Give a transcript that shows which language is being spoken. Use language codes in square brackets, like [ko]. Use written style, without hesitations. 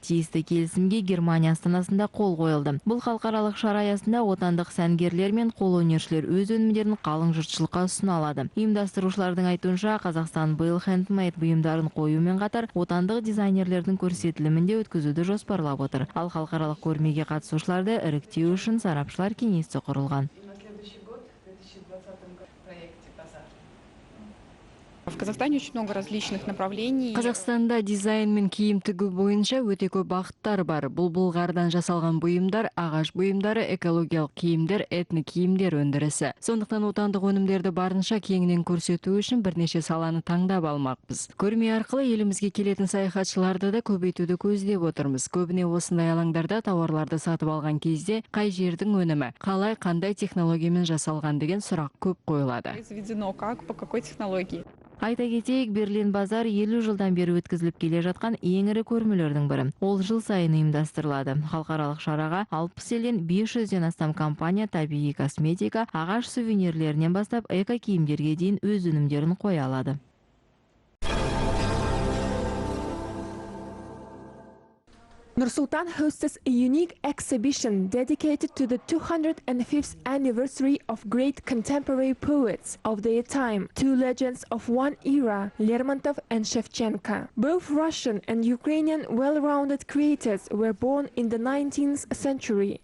[kk] Тиісті келісімге Германия астанасында қол қойылды. Бұл халықаралық шара аясында отандық сәнгерлер мен қолөнершілер өз өнімдерін қалың жұртшылыққа ұсына алады. Ұйымдастырушылардың айтуынша, Қазақстан биыл хендмейд бұйымдарын қоюмен қатар отандық дизайнерлердің көрсетілімінде өткізуді жоспарлап отыр. Ал халықаралық көрмеге қатысушыларды іріктеу үшін сарапшылар кеңесі құрылған. [ru] В Казахстане очень много различных направлений. [kk] Қазақстанда дизайн мен киім тігу бойынша өте көп бағыттар бар. Бұл былғардан жасалған бұйымдар, ағаш бұйымдары, экологиялық киімдер, этно киімдер өндірісі. Сондықтан отандық өнімдерді барынша кеңінен көрсету үшін бірнеше саланы таңдап алмақпыз. Көрме арқылы елімізге келетін саяхатшыларды да көбейтуді көздеп отырмыз. Көбіне осындай алаңдарда тауарларды сатып алған кезде қай жердің өнімі, қалай, қандай технологиямен жасалған деген сұрақ көп қойылады. [ru] Произведено как, по какой технологии? [kk] Айта кетейік, Берлин базар 50 жылдан бері өткізіліп келе жатқан ең ірі көрмелердің бірі. Ол жыл сайын ұйымдастырылады. Халықаралық шараға 60 елден 500-ден астам компания табиғи косметика, ағаш сувенирлерінен бастап эко киімдерге дейін өз өнімдерін қоя алады. [en] Nur-Sultan hosts a unique exhibition dedicated to the 205th anniversary of great contemporary poets of their time, two legends of one era, Lermontov and Shevchenko. Both Russian and Ukrainian well-rounded creators were born in the 19th century.